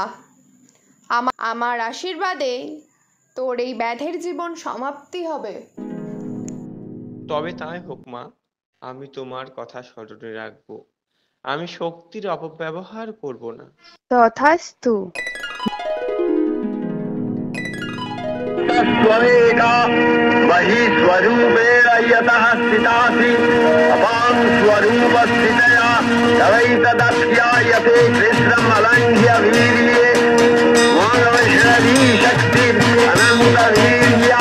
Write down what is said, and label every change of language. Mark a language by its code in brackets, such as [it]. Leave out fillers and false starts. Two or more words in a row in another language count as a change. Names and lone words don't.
[bn] আমার আশীর্বাদে তোর এই ব্যাধের জীবন সমাপ্তি হবে। তবে তাই হোক মা, আমি তোমার কথা স্মরণে রাখবো। আমি শক্তির অপব্যবহার করব না। তথাস্তু। [sa] स्वमेका वही स्वरूपेण यतः स्थितासि अपां स्वरूपस्थितया तवैतदप्यायते कृष्णमलङ्घ्य वीर्ये मानवशरी शक्तिः अनन्तवीर्या